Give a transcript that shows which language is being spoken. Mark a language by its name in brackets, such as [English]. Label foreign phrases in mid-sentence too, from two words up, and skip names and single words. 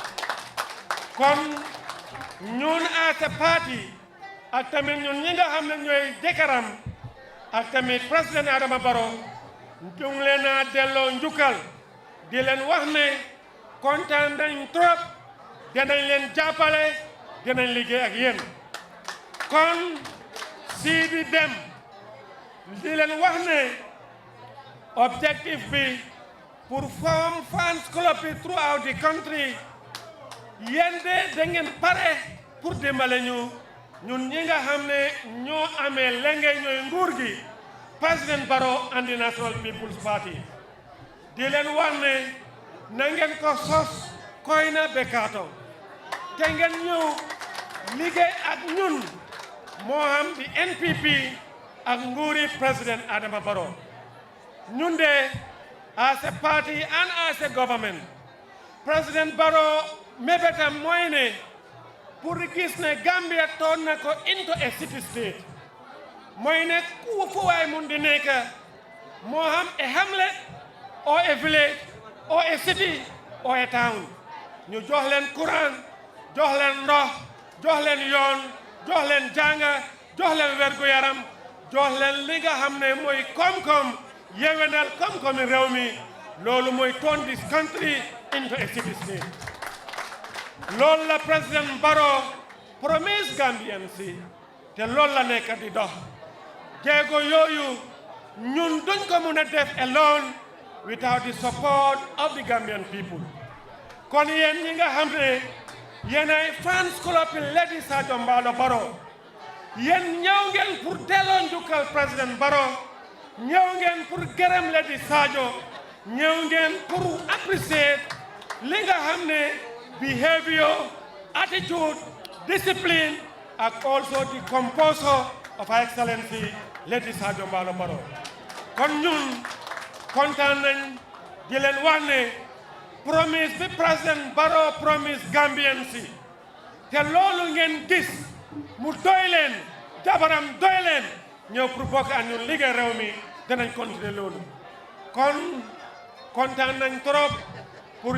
[Wolof] kon ñun [English] as a party [Wolof] ak tamit ñun ñi nga xam ne ñooy jëkkëram ak tamit président Adama Barrow ñu ngi leen a delloo njukkal di leen wax ne kontaan nañ trop dinañ leen jàppale dinañ liggéey ak yéen kon sii di dem di leen wax ne objectif bi pour [English] form fans club [Wolof] bi [English] throughout the country [Wolof] yéen de da ngeen pare pour dimbale ñu ñun ñi nga xam ne ñoo amee lenge ñooy nguur gi président Barrow [English] and the National People's Party [Wolof] di leen wax ne na ngeen ko sos koy na bekaato te ngeen ñëw liggéey ak ñun moo xam di NPP ak nguuri président Adama Barrow ñun de [English] as a party and as a government [Wolof] président Barrow mébétam mooy ne pour gis ne Gambia toon na ko [English] into a city state [Wolof] mooy ne ku fu waay mun di nekk moo xam [English] a hamlet or a village or a city or a town [Wolof] ñu jox leen courant jox leen ndox jox leen yoon jox leen jànga jox leen wergu yaram jox leen li nga xam ne mooy koom-koom yewenal koom-koomi réew mi loolu mooy [English] turn this country into a city state [Wolof] loolu la président Barrow promise Gambian si te loolu la nekk di dox jéego yooyu ñun duñ ko mun a def [English] alone without the support of the Gambian people [Wolof] kon yéen ñi nga xam ne yéen ay [English] fans club [Wolof] Lady Sadio Mballo Barrow yéen ñëw ngeen pour delloo njukkal président Barrow ñëw ngeen pour gërëm Lady Sadio ñëw ngeen pour apprécier li nga xam ne [English] behavior attitude discipline [Wolof] ak [English] also the composure of Her Excellency [Wolof] Lady Sadio Mballo Barrow kon ñun kontaan nañ di leen wax ne promise bi président Barrow promise Gambian si te loolu ngeen gis mu doy leen jabaram doy leen ñëw pour bokk ak ñun liggéey réew mi danañ continuer loolu kon kontaan nañ trop pour